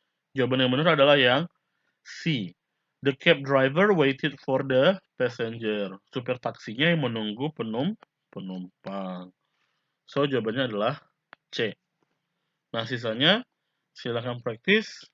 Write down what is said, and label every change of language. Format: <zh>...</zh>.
<id>Jawaban yang benar adalah yang C.</id> <en>The cab driver waited for the passenger.</en> <id>Supir taksinya yang menunggu penumpang. So, jawabannya adalah C. Nah, sisanya silakan praktis</id>